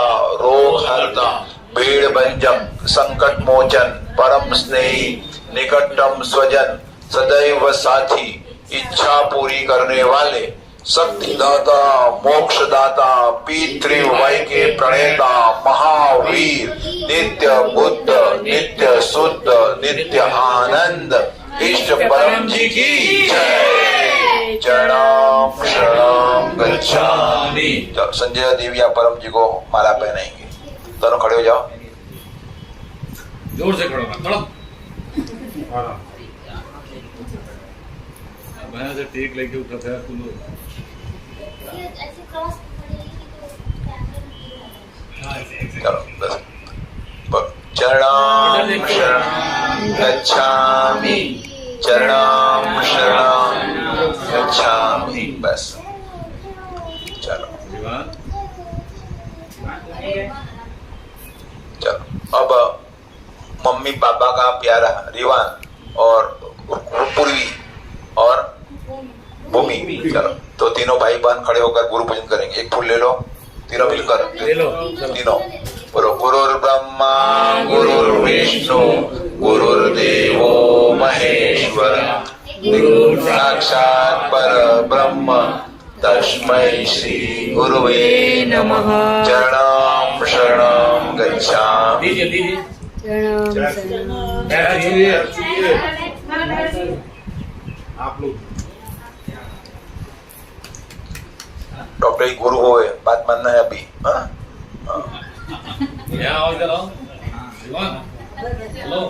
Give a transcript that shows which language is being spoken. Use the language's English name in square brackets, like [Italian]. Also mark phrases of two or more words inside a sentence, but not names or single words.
[Hindi] रोग हरता भीड़ भंजक संकट मोचन परम स्नेही निकटतम स्वजन सदैव साथी इच्छा पूरी करने वाले शक्तिदाता मोक्षदाता P3Y के प्रणेता महावीर नित्य बुद्ध नित्य शुद्ध नित्य आनंद इष्ट परम जी की जय। [Sanskrit] चरणाम शरणम गच्छामि। [Hindi] तो संजय देवी या परम जी को माला पहनाएंगे। दोनों खड़े हो जाओ। जोर से खड़ो खड़ो। मैं से टेक लेके उठा था तुम लोग। चलो बस। [Sanskrit] चरणाम शरणम गच्छामि। चरणाम शरणम गच्छामि। [Hindi] बस चलो चलो। अब मम्मी पापा का प्यारा रिवान और पूर्वी और भूमि, चलो तो तीनों भाई बहन खड़े होकर गुरु पूजन करेंगे। एक फूल ले लो, तीनों मिलकर ले लो। तीनों बोलो। [Sanskrit] गुरुर् ब्रह्मा गुरुर्विष्णु गुरुर्देवो महेश्वर गुरु साक्षात् पर ब्रह्म तस्मै श्री गुरुवे नमः। चरणाम शरणम गच्छामि। [Hindi] आप लोग डॉक्टर ही गुरु हो, बात मानना है अभी। आओ इधर आओ। हेलो।